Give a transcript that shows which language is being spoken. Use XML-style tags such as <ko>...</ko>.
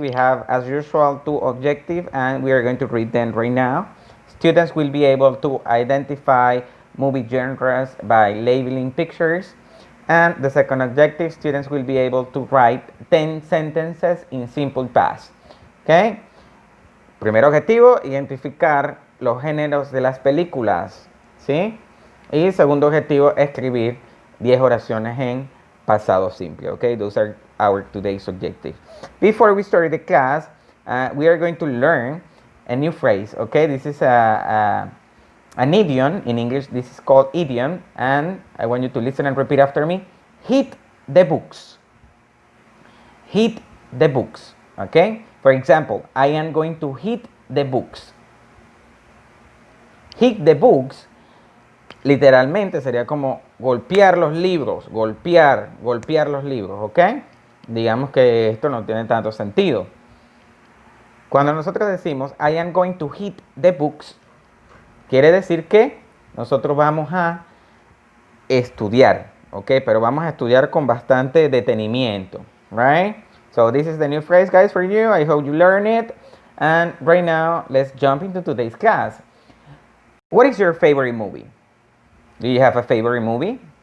<en>We have, as usual, two objectives, and we are going to read them right now. Students will be able to identify movie genres by labeling pictures. And the second objective, students will be able to write 10 sentences in simple past. Okay?</en> <es>Primer objetivo, identificar los géneros de las películas. ¿Sí? Y segundo objetivo, escribir 10 oraciones en pasado simple.</es> <en>Okay? Those are our today's objectives. Before we start the class, we are going to learn a new phrase. Okay? This is an idiom. In English, this is called idiom. And I want you to listen and repeat after me. Hit the books. Hit the books. Okay? For example, I am going to hit the books. Hit the books</en> <es>literalmente sería como golpear los libros, golpear los libros, ¿ok? Digamos que esto no tiene tanto sentido. Cuando nosotros decimos</es> <en>I am going to hit the books,</en> <es>quiere decir que nosotros vamos a estudiar, ¿ok? Pero vamos a estudiar con bastante detenimiento, right?</es> <en>So this is the new phrase, guys, for you. I hope you learn it. And right now, let's jump into today's class. What is your favorite movie? Do you have a favorite movie?</en>